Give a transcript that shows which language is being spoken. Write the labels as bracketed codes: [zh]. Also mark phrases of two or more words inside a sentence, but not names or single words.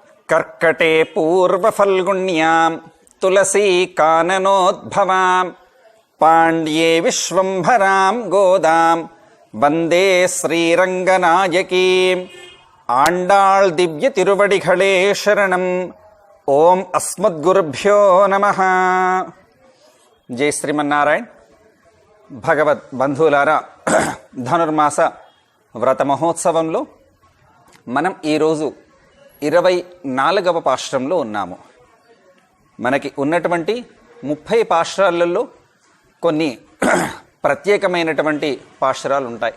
[sa] कर्कटे पूर्वफल्गुण्यां तुलसी काननोद्भवां पाण्ड्ये विश्वम्भरां गोदां वन्दे श्रीरङ्गनायकीम् [ta] ஆண்டாள் திவ்ய திருவடிகளே சரணம் [sa] ओम अस्मद्गुरुभ्यो नमः। जय श्रीमन्नारायण। [te] భగవద్ బంధువులారా, ధనుర్మాస వ్రత మహోత్సవంలో మనం ఈరోజు 24వ పాశ్రంలో ఉన్నాము. మనకి ఉన్నటువంటి 30 పాశ్రాలలో కొన్ని ప్రత్యేకమైనటువంటి పాశ్రాలు ఉంటాయి.